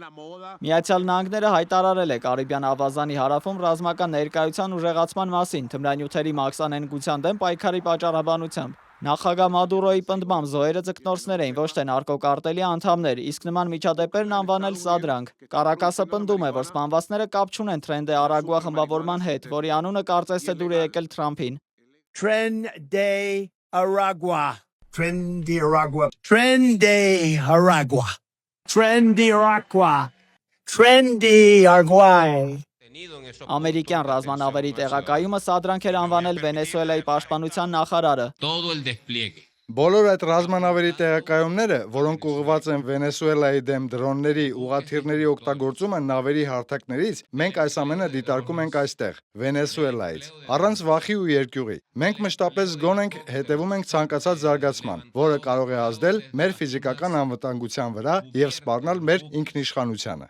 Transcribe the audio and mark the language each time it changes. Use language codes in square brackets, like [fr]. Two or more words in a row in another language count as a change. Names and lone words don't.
[hy] Միացյալ Նահանգները հայտարարել է Կարիբյան ավազանի հարավում ռազմական ներկայության ուժեղացման մասին թմրանյութերի մաքսանենգության դեմ պայքարի պատճառաբանությամբ։ Նախագահ Մադուրոյի պնդմամբ զոհերը ձկնորսներ էին, ոչ թե նարկոկարտելի անդամներ, իսկ նման միջադեպերն անվանել սադրանք։ Կարակասը պնդում է, որ սպանվածները կապ չունեն Tren de Aragua խմբավորման հետ, որի անունը կարծես թե դուր է եկել Թրամփին։ Tren de Aragua. Tren de Aragua. Tren de Aragua. Tren de Aragua. Tren de Aragua. Ամերիկյան ռազմանավերի տեղակայումը սադրանք էր անվանել Վենեսուելայի պաշտպանության նախարարը։ Բոլոր այդ ռազմանավերի տեղակայումները, որոնք ուղղված են Վենեսուելայի դեմ դրոնների, ուղղաթիռների օգտագործումը նավերի հարթակներից, մենք այս ամենը դիտարկում ենք այստեղ, Վենեսուելայից, առանց վախի ու երկյուղի։ Մենք մշտապես զգոն ենք, հետևում ենք ցանկացած զարգացման, որը կարող է ազդել մեր ֆիզիկական անվտանգության վրա եւ սպառնալ մեր ինքնիշխանությանը։